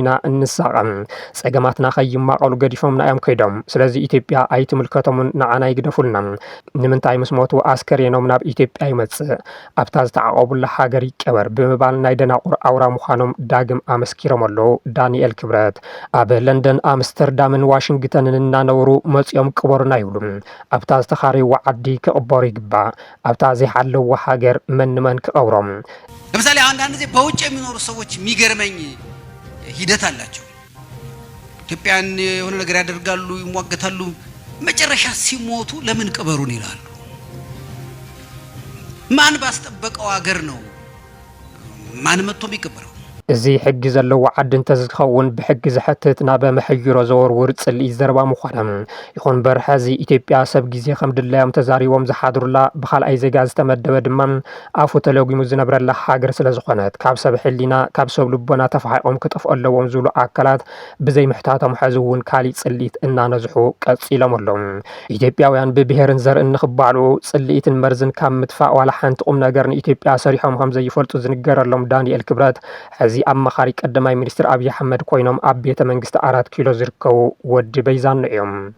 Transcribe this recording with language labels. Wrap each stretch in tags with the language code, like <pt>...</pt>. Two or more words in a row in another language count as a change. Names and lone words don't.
<ti>ኢና እንሳቐም ጸገማትና ኸይማቐሉ ገዲፎምና እዮም ከይዶም ስለዚ ኢትዮጵያ ኣይትምልከቶምን ንዓና ይግደፉልና ንምንታይ ምስ ሞቱ ኣስከሬኖም ናብ ኢትዮጵያ ይመጽእ ኣብታ ዝተዓቐቡላ ሃገር ይቀበር ብምባል ናይ ደናቁር ኣውራ ምዃኖም ዳግም ኣመስኪሮም ኣለዉ ዳንኤል ክብረት ኣብ ለንደን ኣምስተርዳምን ዋሽንግተንን እናነብሩ መጺኦም ቅበሩና ይብሉ ኣብታ ዝተኻረይዋ ዓዲ ክቕበሩ ይግባእ ኣብታ ዘይሓለዋ ሃገር መንመን ክቐብሮም</ti> <am>ለምሳሌ አንዳንድ ጊዜ በውጭ የሚኖሩ ሰዎች የሚገርመኝ ሂደት አላቸው ኢትዮጵያን የሆነ ነገር ያደርጋሉ ይሟገታሉ መጨረሻ ሲሞቱ ለምን ቅበሩን ይላሉ ማን ባስጠበቀው ሀገር ነው ማን መጥቶ የሚቀበረው</am> <ti>እዚ ሕጊ ዘለዎ ዓዲ እንተዝኸውን ብሕጊ ዝሕትት ናብ መሕይሮ ዘወርውር ጽልኢ ዘረባ ምዃኖም ይኹን እምበር ሕዚ ኢትዮጵያ ሰብ ግዜ ከም ድላዮም ተዛሪቦም ዝሓድሩላ ብኻልኣይ ዜጋ ዝተመደበ ድማ ኣፉ ተለጊሙ ዝነብረላ ሃገር ስለ ዝኾነት ካብ ሰብ ሕሊና ካብ ሰብ ልቦና ተፈሓይቆም ክጠፍኡ ኣለዎም ዝብሉ ኣካላት ብዘይ ምሕታቶም ሕዚ እውን ካሊእ ጽልኢት እናነዝሑ ቀፂሎም ኣለዉ። ኢትዮጵያውያን ብብሄርን ዘርእን ንኽባልዑ ጽልኢትን መርዝን ካብ ምጥፋእ ዋላ ሓንቲ ቁም ነገር ንኢትዮጵያ ሰሪሖም ከም ዘይፈልጡ ዝንገረሎም ዳንኤል ክብረት ሕዚ ኣማኻሪ ቀዳማይ ሚኒስትር ኣብይ ኣሕመድ ኮይኖም ኣብ ቤተ መንግስቲ 4 ኪሎ ዝርከቡ ወዲ በይዛን እዮም።</ti>